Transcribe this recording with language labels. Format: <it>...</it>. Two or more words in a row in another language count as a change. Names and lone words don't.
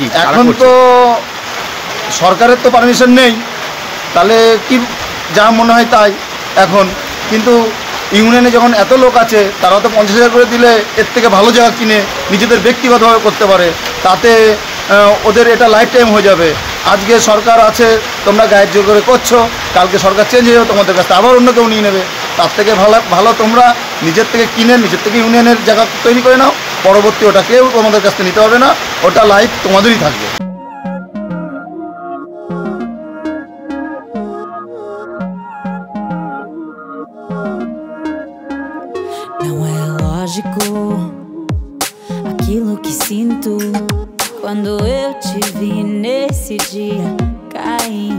<bn>এখন তো সরকারের তো পারমিশন নেই, তাহলে কি যা মনে হয় তাই এখন, কিন্তু ইউনিয়নে যখন এত লোক আছে তারা তো 50,000 করে দিলে এর থেকে ভালো জায়গা কিনে নিজেদের ব্যক্তিগতভাবে করতে পারে, তাতে ওদের এটা</bn> <en>life time</en> <bn>হয়ে যাবে। আজকে সরকার আছে তোমরা গায়ের জোর করে করছো, কালকে সরকার চেঞ্জ হয়ে যাবে, তোমাদের কাছ থেকে আবার অন্য কেউ নিয়ে নেবে, তার থেকে ভালো তোমরা নিজের থেকে কিনে নিজের থেকে ইউনিয়নের জায়গা তৈরি করে নাও, পরবর্তী ওটা কেউ তোমাদের কাছ থেকে নিতে হবে না, ওটা লাইফ তোমাদেরই থাকবে।</bn> <pt>Não é lógico aquilo que sinto quando eu te vi nesse dia cair.</pt>